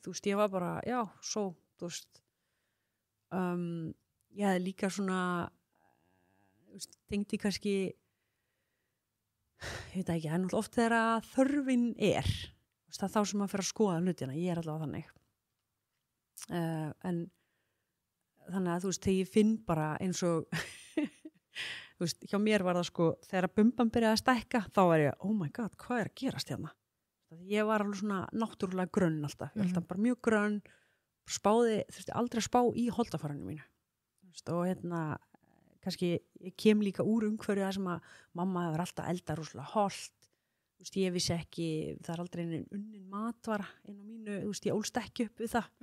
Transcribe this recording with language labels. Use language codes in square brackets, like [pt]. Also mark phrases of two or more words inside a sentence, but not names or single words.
[is] Þú veist, ég var bara, já, svo, þú veist. Ég hefði líka svona, þú veist, tengdi kannski, ég veit ekki, en oft þegar þörfin er, þú veist, það þá sem maður fer að skoða hlutina, ég er allavega þannig. En þannig að, þú veist, þegar ég finn bara eins og, þú veist, hjá mér var það sko, þegar bumban byrjaði að stækka, þá var ég, [en] oh my god, [is] hvað er að gerast hérna? Ég var alveg svona náttúrulega grönn alltaf, ég var alltaf bara mjög grönn, spáði, þurfti aldrei að spá í holdafarinu mínu. Þú veist, og kannski ég kem líka úr umhverju það sem að mamma hefur alltaf eldað rosalega holt. Þú veist, ég vissi ekki, það er aldrei unnin matvara inn á mínu, þú veist, ég ólst ekki upp við það.